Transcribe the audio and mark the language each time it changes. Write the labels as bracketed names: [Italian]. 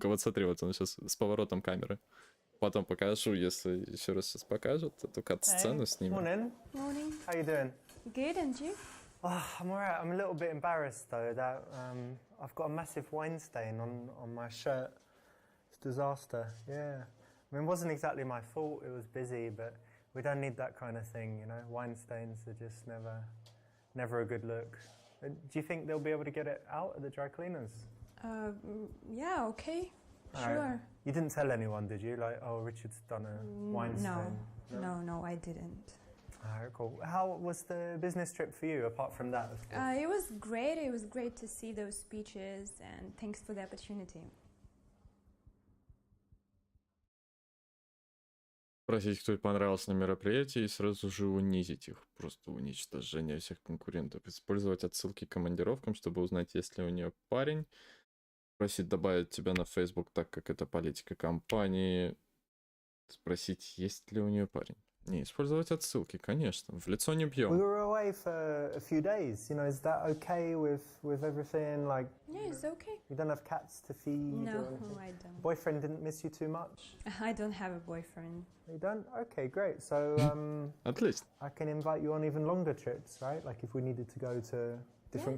[Russian] Вот смотри, вот он сейчас с поворотом камеры. Потом покажу, если еще раз сейчас покажет эту кат-сцену с ним. [English] Morning. Morning. How you doing? Good, and you? Oh, I'm alright. I'm a little bit embarrassed though that I've got a massive wine stain on my shirt. It's a disaster. Yeah. I mean, it wasn't exactly my fault. It was busy, but we don't need that kind of thing, you know. Wine stains are just never a good look. Do you think they'll be able to get it out at the dry cleaners? Yeah, okay. All right. Sure. You didn't tell anyone, did you? Like, oh, Richard's done a wine stain. No, I didn't. All right, cool. How was the business trip for you, apart from that, of course? It was great. It was great to see those speeches, and thanks for the opportunity. [Russian] Спросить, кто понравился на мероприятии, и сразу же унизить их. Просто уничтожение всех конкурентов. Использовать отсылки к командировкам, чтобы узнать, есть ли у нее парень. Просить добавить тебя на Facebook, так как это политика компании. Спросить, есть ли у нее парень. Не, использовать отсылки, конечно. В лицо не [English] We [Russian] бьем. [English] were away for a few days. You know, is that okay with everything? Like, Yeah, it's okay. you don't have cats to feed? No, or anything? I don't. Boyfriend didn't miss you too much? I don't have a boyfriend. You don't? Okay, great. So [Russian] Отлично. [English] I can invite you on even longer trips, right? Like if we needed to go to different